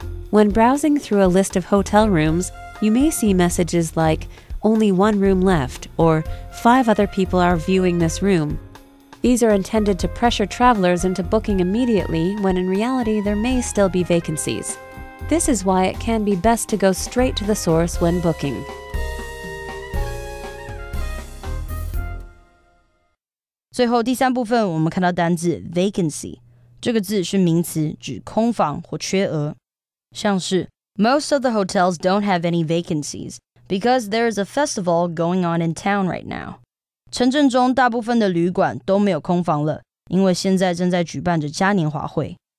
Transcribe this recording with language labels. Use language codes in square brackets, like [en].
[en] When browsing through a list of hotel rooms, you may see messages like, only one room left, or 5 other people are viewing this room. These are intended to pressure travelers into booking immediately when in reality there may still be vacancies. This is why it can be best to go straight to the source when booking. [zh] 最后第3部分，我们看到单字 vacancy， 这个字是名词，指空房或缺额。像是 [en] Most of the hotels don't have any vacancies because there is a festival going on in town right now. [zh] 城镇中大部分的旅馆都没有空房了，因为现在正在举办着嘉年华会。